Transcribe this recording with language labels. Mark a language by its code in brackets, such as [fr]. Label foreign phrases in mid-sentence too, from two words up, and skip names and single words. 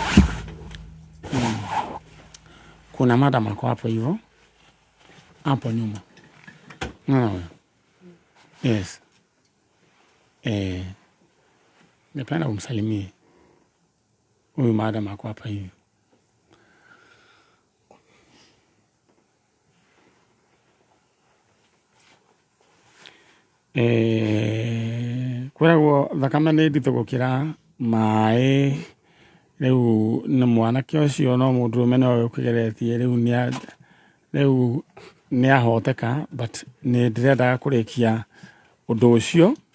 [sw] Kuna madam ako hapo hivyo hapo nyuma. [en] No. Yes. [sw] Napenda umsalimie huyu madam ako hapa hivi. [ki] Kwagwo thakame nĩ nditũ gũkĩra maĩ rĩu nĩ mwanake ũcio no mũndũrũme no ũkĩgeretie rĩu nĩ ahoteka but nĩ ndĩrendaga kũrĩkia ũndũ ũcio.